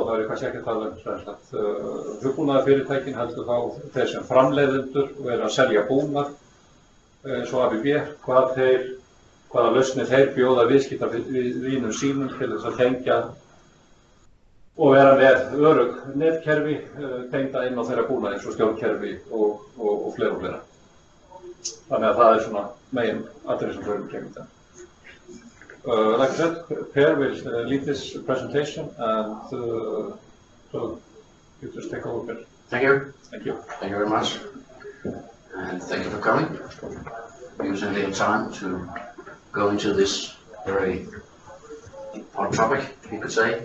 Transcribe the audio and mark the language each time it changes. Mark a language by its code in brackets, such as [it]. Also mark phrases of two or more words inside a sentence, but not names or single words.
[is] Það er kannski ekki að tala hugbúnaðarfyrirtækin heldur þá þeir sem framleiðendur og eru að selja búnað eins og ABB, hvaða lausnir þeir bjóða viðskiptavinum sínum til þess að tengja og vera með örugg netkerfi tengda inn á þeirra búnað eins og stjórnkerfi og fleira. Þannig að það er svona megin atriði sem förum gegnum þetta. [en] Like I said, Per will lead this presentation and so you just take over. Thank you. Thank you. Thank you very much. And thank you for coming. Using a little time to go into this very hot topic, you could say.